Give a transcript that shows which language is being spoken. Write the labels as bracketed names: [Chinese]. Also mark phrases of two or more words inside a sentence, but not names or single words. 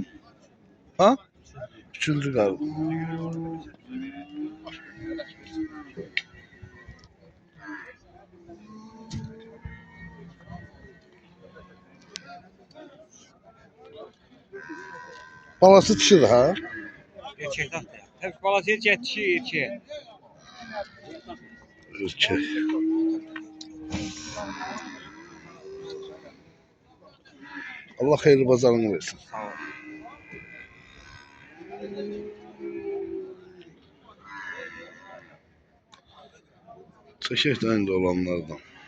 [Azerbaijani] Ha? 3-cü qarın. Balası dişidir ha? [Turkish] Erkekler. Hep balası erkek. Erkek. [Azerbaijani] Allah xeyirli bazarını versin. Sağ ol. Çəkək də indi olanlardan.